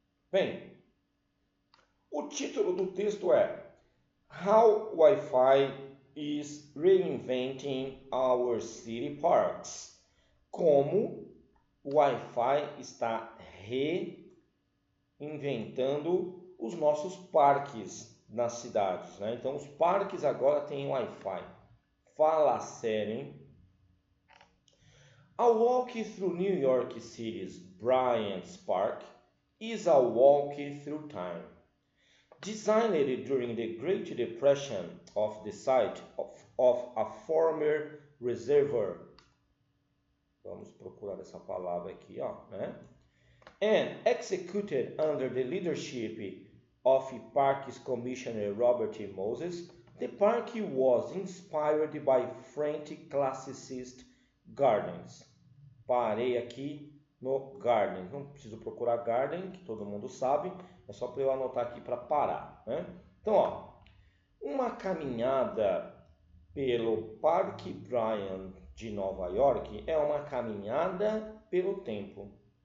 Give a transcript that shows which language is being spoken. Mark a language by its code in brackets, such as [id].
[pt] Bem, o título do texto é [en] How Wi-Fi is Reinventing Our City Parks. [pt] Como o Wi-Fi está reinventando os nossos parques nas cidades, né? Então, os parques agora têm Wi-Fi. Fala sério, hein? [en] A walk through New York City's Bryant's Park is a walk through time. Designed during the Great Depression of the site of a former reservoir. [pt] Vamos procurar essa palavra aqui, ó, né? [en] And executed under the leadership of Parks Commissioner Robert E. Moses, the park was inspired by French classicist gardens. [pt] Parei aqui no garden. Não preciso procurar garden, que todo mundo sabe. É só para eu anotar aqui para parar, né? Então, ó, uma caminhada pelo Parque Bryant de Nova York é uma caminhada pelo tempo.